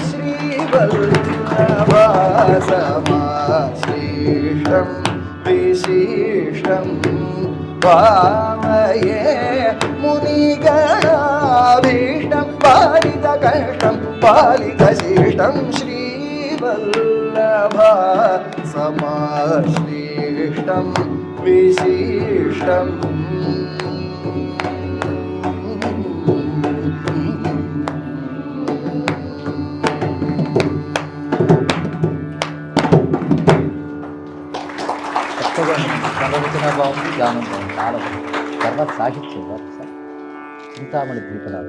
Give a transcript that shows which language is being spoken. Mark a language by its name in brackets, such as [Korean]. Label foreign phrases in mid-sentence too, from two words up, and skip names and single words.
[Sanskrit] श्रीवल्लभासमाश्लिष्टं विशिष्टं भावये मुनिगणाभीष्टं पालितकष्टं पालितशिष्टं श्रीवल्लभासमाश्लिष्टं विशिष्टम् [Telugu] సంరచన బాగుంది, గానం బాగుంది, చాలా బాగుంది. తర్వాత సాహిత్యం సార్ చింతామణి ద్వీపనాథం.